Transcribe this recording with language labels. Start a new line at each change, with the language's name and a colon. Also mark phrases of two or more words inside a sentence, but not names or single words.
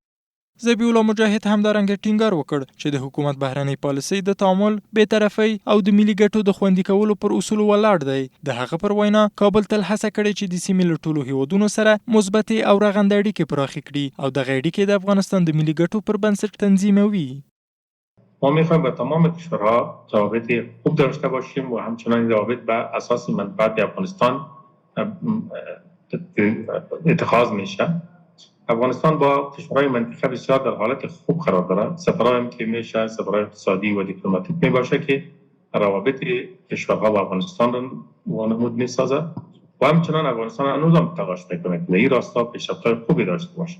Pashto: ذبیح الله مجاهد همدارنګه ټینګار وکړ چې د حکومت بهرنۍ پالیسۍ د تعامل، بېطرفۍ او د ملي ګټو د خوندي کولو پر اصولو ولاړ دی. د هغه پر وینا کابل تل هڅه کړې چې د سیمې له ټولو هیوادونو سره مثبتې او رغنده اړیکې پراخې کړي او دغه اړیکې د افغانستان د ملي ګټو پر بنسټ تنظیموي.
Persian: ما می‌خوایم با تمام کشورها روابط خوب داشته باشیم و همچنان روابط بر اساس منفعت افغانستان اتخاذ میشه. افغانستان با کشورهای منطقه بسیار در حالت خوب قرار دارد. سفرهای که میشه سفرهای اقتصادی و دیپلماتیک میباشه که روابط کشورها با افغانستان را وانمود میسازد و همچنان افغانستان هنوز هم تلاش میکنه که این راستا پیشرفت‌های خوبی داشته باشه.